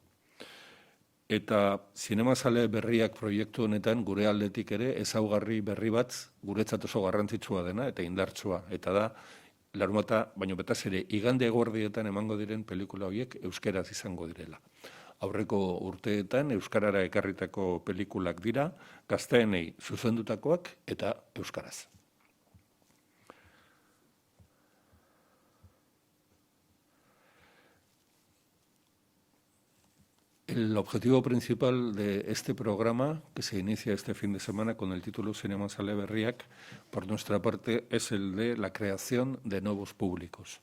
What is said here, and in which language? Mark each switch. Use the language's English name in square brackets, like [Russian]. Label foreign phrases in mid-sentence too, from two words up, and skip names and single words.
[Basque] Eta Zinemazale Berriak proiektu honetan gure aldetik ere ezaugarri berri bat guretzat oso garrantzitsua dena eta indartsua. Eta da, larunbata, baino betaz ere, igande eguerdietan emango diren pelikula horiek euskeraz izango direla. Aurreko urteetan euskarara ekarritako pelikulak dira, gazteenei zuzendutakoak eta euskaraz. [Spanish] El objetivo principal de este programa, que se inicia este fin de semana con el título Zinemazale Berriak, por nuestra parte, es el de la creación de nuevos públicos.